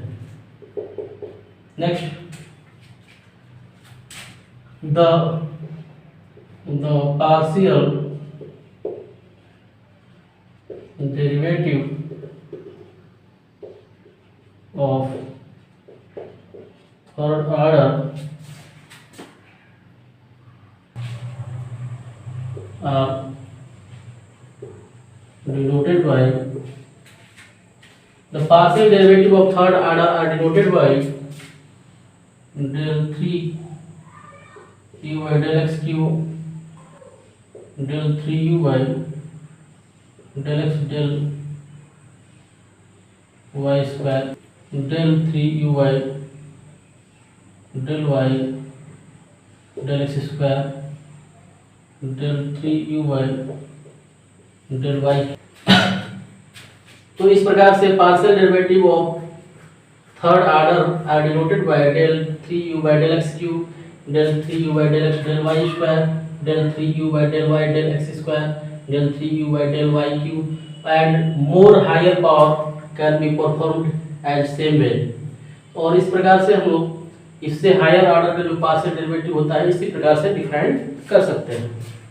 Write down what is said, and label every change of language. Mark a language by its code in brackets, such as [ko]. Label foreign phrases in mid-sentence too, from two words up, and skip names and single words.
[en] Next, the partial derivative of third order are denoted by the partial derivative of third order are denoted by del 3 u by del x cube, del 3 u by del x del y square, del 3 u by del y del x square, del 3 u by del y। [hi] तो इस प्रकार से [en] partial derivative of third order are denoted by del 3 u by del x cube, del 3 u by del x del y square, del 3 u by del y del x square, del 3 u by del y cube, and more higher power can be performed as same way। [hi] और इस प्रकार से हम लोग इससे [en] higher order [hi] का जो [en] partial derivative [hi] होता है इसी प्रकार से डिफाइन कर सकते हैं।